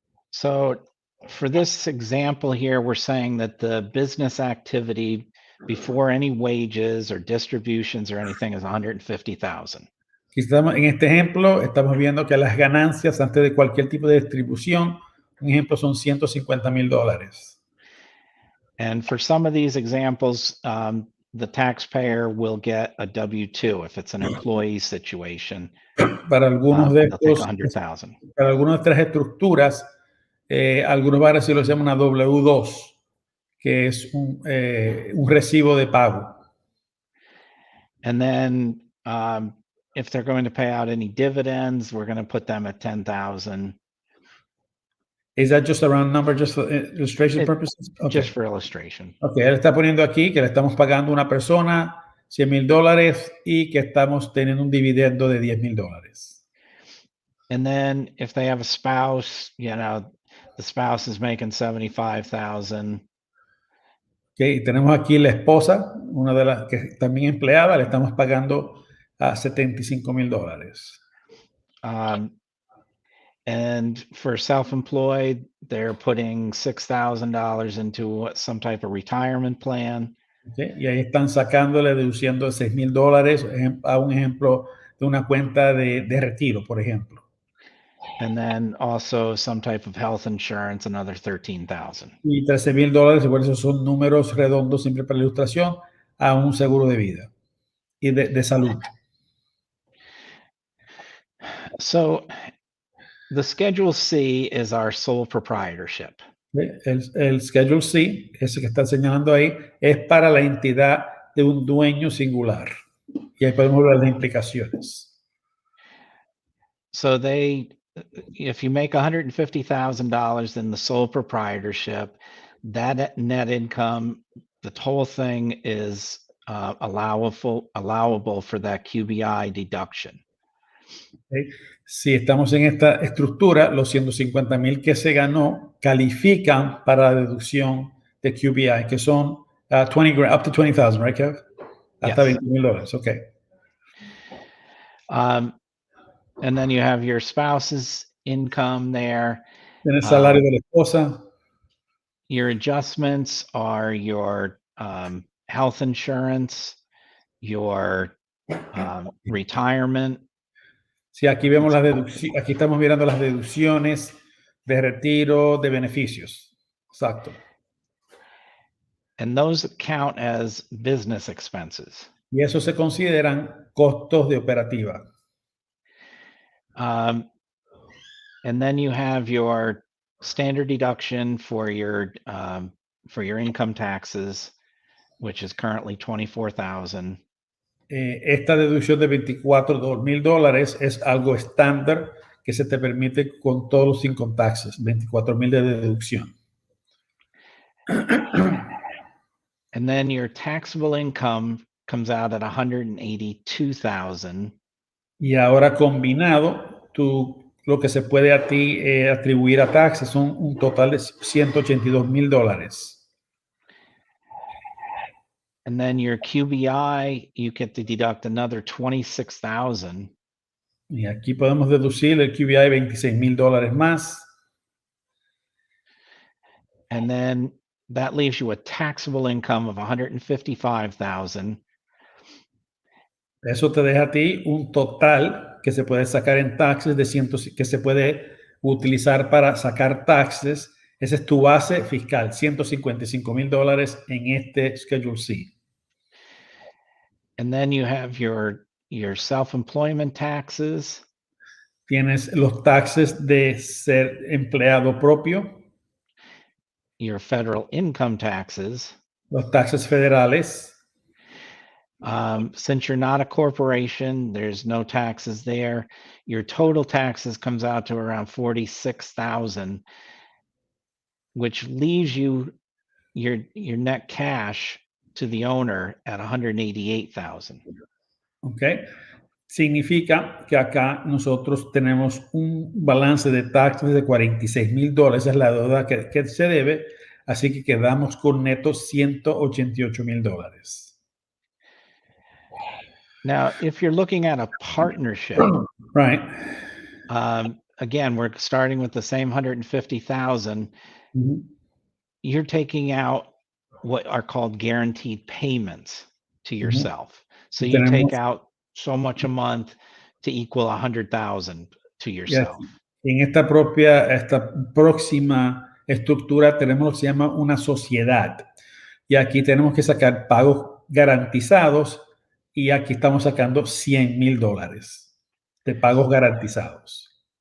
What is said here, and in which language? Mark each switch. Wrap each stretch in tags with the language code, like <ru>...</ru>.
<en>So for this example here, we're saying that the business activity before any wages or distributions or anything is 150,000.</en> <es>En este ejemplo estamos viendo que las ganancias antes de cualquier tipo de distribución, un ejemplo son $150,000.</es> <en>And for some of these examples, the taxpayer will get a W-2 if it's an employee situation.</en> <es>Para algunos de</es> <en>they'll take</en> <es>estos,</es> <en>100,000.</en> <es>para algunas de estas estructuras, algunos van a recibir lo que se llama una W-2, que es un recibo de pago.</es> <en>And then if they're going to pay out any dividends, we're going to put them at 10,000. Is that just a round number, just for illustration purposes? Okay. Just for illustration.</en> <es>Ok, él está poniendo aquí que le estamos pagando a una persona $100,000 y que estamos teniendo un dividendo de $10,000.</es> <en>And then if they have a spouse, the spouse is making 75,000.</en> <es>Okay, y tenemos aquí la esposa, una de las que también empleada, le estamos pagando a $75,000.</es> <en>And for self-employed, they're putting $6,000 into some type of retirement plan.</en> <es>Okay, y ahí están sacándole, deduciendo $6,000 a un ejemplo de una cuenta de retiro, por ejemplo.</es> <en>And then also some type of health insurance, another 13,000.</en> <es>Y $13,000, y por eso son números redondos, siempre para la ilustración, a un seguro de vida y de salud.</es> <en>So the Schedule C is our sole proprietorship.</en> <es>El Schedule C, ese que está señalando ahí, es para la entidad de un dueño singular. Y ahí podemos ver las implicaciones.</es> <en>So if you make $150,000 in the sole proprietorship, that net income, the whole thing is allowable for that QBI deduction. Okay.</en> <es>Si estamos en esta estructura, los 150,000 que se ganó califican para la deducción de QBI, que son</es> <en>up to 20,000, right,</en> <es>Kev? Hasta $20,000, okay.</es> <en>And then you have your spouse's income there.</en> <es>Tienes salario de la esposa.</es> <en>Your adjustments are your health insurance, your retirement.</en> <es>Sí, aquí vemos las deducciones, aquí estamos mirando las deducciones de retiro, de beneficios. Exacto.</es> <en>And those count as business expenses.</en> <es>Y eso se consideran costos de operativa.</es> <en>And then you have your standard deduction for your income taxes, which is currently $24,000.</en> <es>Esta deducción de $24,000 es algo estándar que se te permite con todos los income taxes, $24,000 de deducción.</es> <en>And then your taxable income comes out at $182,000.</en> <es>Y ahora combinado, lo que se puede a ti atribuir a taxes son un total de $182,000.</es> <en>And then your QBI, you get to deduct another $26,000.</en> <es>Y aquí podemos deducir el QBI $26,000 más.</es> <en>And then that leaves you a taxable income of $155,000.</en> <es>Eso te deja a ti un total que se puede sacar en taxes que se puede utilizar para sacar taxes. Esa es tu base fiscal, $155,000 en este Schedule C.</es> <en>And then you have your self-employment taxes.</en> <es>Tienes los taxes de ser empleado propio.</es> <en>Your federal income taxes.</en> <es>Los taxes federales.</es> <en>Since you're not a corporation, there's no taxes there. Your total taxes comes out to around $46,000, which leaves you your net cash to the owner at $188,000.</en> <es>Okay. Significa que acá nosotros tenemos un balance de taxes de $46,000. Esa es la deuda que se debe. Así que quedamos con netos $188,000.</es> <en>Now, if you're looking at a partnership, right? Again, we're starting with the same $150,000. Mm-hmm. You're taking out what are called guaranteed payments to yourself. Mm-hmm. So you take out so much a month to equal $100,000 to yourself.</en> <es>En esta próxima estructura tenemos lo que se llama una sociedad. Y aquí tenemos que sacar pagos garantizados. Y aquí estamos sacando $100,000 de pagos garantizados.</es>